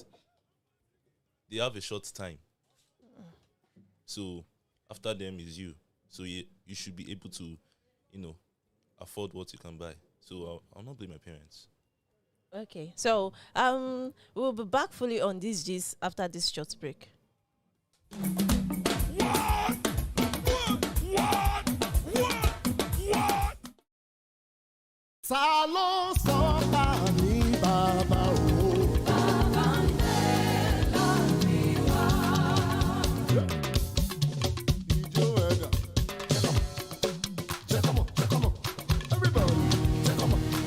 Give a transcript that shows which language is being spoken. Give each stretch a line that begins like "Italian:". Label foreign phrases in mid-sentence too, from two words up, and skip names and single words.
English: They have a short time. So after them is you. So you should be able to, afford what you can buy. So I'll not blame my parents. Okay. So we'll be back fully on this gist after this short break.
Yoruba: Ta ló sọ bá mi bàbá o? Ijó ẹ̀dá.
English: Check 'em up. Everybody. Check 'em up.